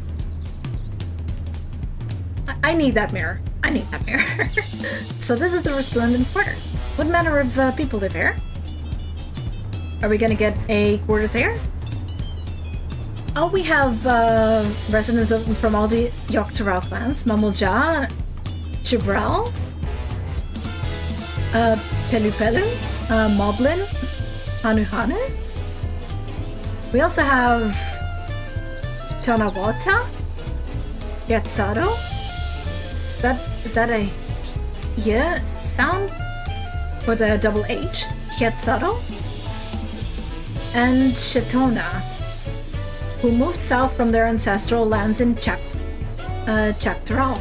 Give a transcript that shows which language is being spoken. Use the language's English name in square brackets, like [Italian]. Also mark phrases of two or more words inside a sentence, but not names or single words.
[English] I need that mirror. I need that mirror. So this is the Resplendent Quarter. What manner of people live here? Are we gonna get a quarters here? Oh, we have residents from all the Dawntrail clans. Mamulja, Chibral, Pelu Pelu, Moblin, Hanu Hanu. We also have Tonawata, Yatsado. Is that a yeah sound for the double H? Yatsado. And Shetona, who moved south from their ancestral lands in Chapteral.